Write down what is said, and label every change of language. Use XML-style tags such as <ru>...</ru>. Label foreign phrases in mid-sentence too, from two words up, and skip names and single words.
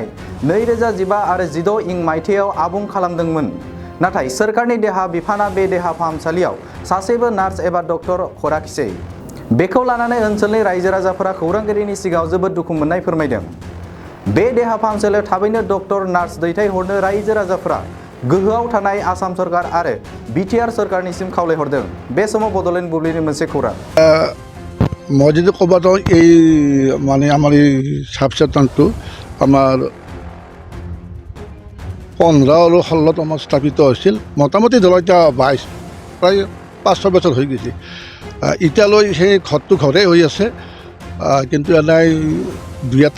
<brx>2015 आरो 16 मायथाइयाव आबुं खालामदोंमोन नाथाय सोरखारनि देहा बिफाना बे देहा फाहामसालियाव सासेबो नार्स एबा डक्टर हराखिसै बेखौ लानानै ओनसोलनि रायजो राजाफोरा खौरांगिरिनि सिगाङाव जोबोद दुखु मोननाय फोरमायदों बे देहा फाहामसालियाव थाबैनो डक्टर नार्स दैथायहरनो रायजो राजाफोरा गोहोआव थानाय आसाम सरकार आरो बिटिआर सरकारनिसिम खावलायहरदों बे समाव बड'लेण्ड बुब्लिनि मोनसे खौरां</brx> <as>মই যদি ক'ব যাওঁ এই মানে আমাৰ এই চাব চেণ্টাৰটো আমাৰ 15 আৰু 16 আমাৰ স্থাপিত হৈছিল মোটামুটি ধৰক এতিয়া 22 প্ৰায় 5-6 বছৰ হৈ গৈছে এতিয়ালৈ সেই ঘৰটো ঘৰে হৈ আছে কিন্তু এনেই দুই এটা</as>